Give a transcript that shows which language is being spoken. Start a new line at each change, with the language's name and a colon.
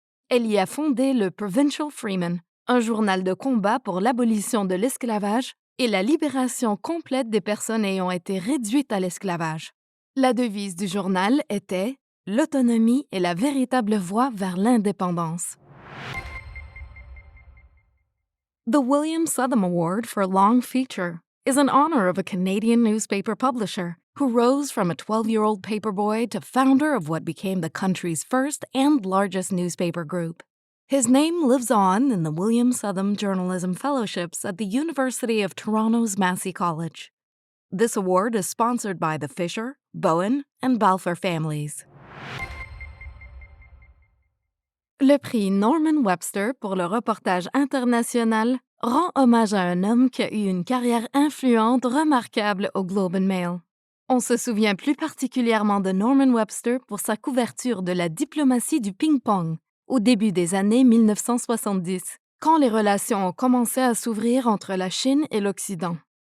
French: Elle y a fondé le Provincial Freeman, un journal de combat pour l'abolition de l'esclavage et la libération complète des personnes ayant été réduites à l'esclavage. La devise du journal était « L'autonomie est la véritable voie vers l'indépendance ».
English: The William Southam Award for Long Feature is in honor of a Canadian newspaper publisher who rose from a 12-year-old paperboy to founder of what became the country's first and largest newspaper group. His name lives on in the William Southam Journalism Fellowships at the University of Toronto's Massey College. This award is sponsored by the Fisher, Bowen, and Balfour families.
French: Le prix Norman Webster pour le reportage international rend hommage à un homme qui a eu une carrière influente remarquable au Globe and Mail. On se souvient plus particulièrement de Norman Webster pour sa couverture de la diplomatie du ping-pong au début des années 1970, quand les relations ont commencé à s'ouvrir entre la Chine et l'Occident.